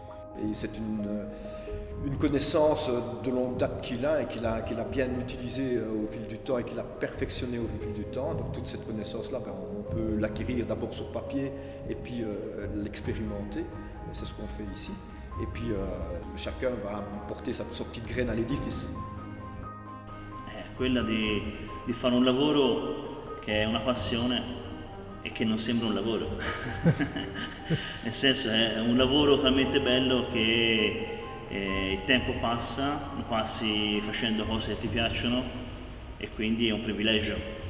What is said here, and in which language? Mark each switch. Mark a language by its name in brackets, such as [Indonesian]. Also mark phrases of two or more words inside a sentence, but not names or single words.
[French] Et c'est une connaissance de longue date qu'il a et qu'il a bien utilisée au fil du temps et qu'il a perfectionnée au fil du temps. Donc toute cette connaissance-là, on peut l'acquérir d'abord sur papier et puis l'expérimenter. c'est ce qu'on fait ici. Et puis chacun va porter sa petite graine à l'édifice. [Italian] Quella di fare un lavoro che è una passione e che non sembra un lavoro. Nel senso, è un lavoro talmente bello che il tempo passa, lo passi facendo cose che ti piacciono e quindi è un privilegio.